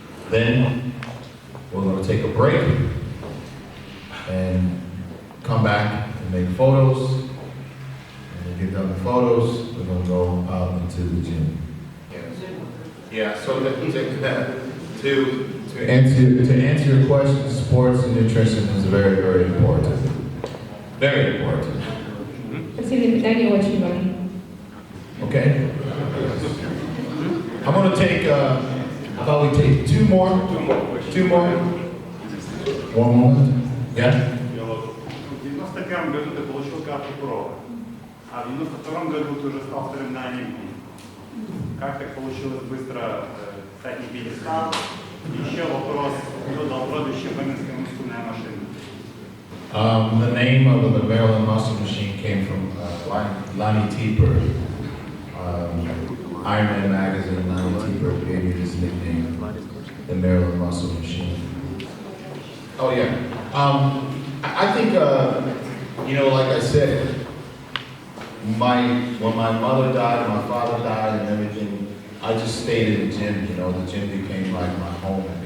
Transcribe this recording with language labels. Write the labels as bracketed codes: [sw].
[en] Then we're going to take a break and come back and make photos. And when we get done with photos, we're going to go out into the gym. Yeah, so to answer your question, sports and nutrition is very, very important. Very important. [ru] Спортивное питание очень важно. [en] Okay? I'm going to take, how about we take two more? Two more? One moment. Yeah? [ru] В 91 году ты получил карту ПРО, а в 92 году ты уже стал вторым на Олимпии. Как так получилось быстро стать олимпийцем? Еще вопрос, кто дал прозвище «Минская мускульная машина»? [en] The name of the Maryland Muscle Machine came from Lonnie Teeper. Iron Man magazine, Lonnie Teeper gave me this nickname, the Maryland Muscle Machine. Oh yeah. I think, you know, like I said, when my mother died, my father died and everything, I just stayed in the gym, you know, the gym became like my home.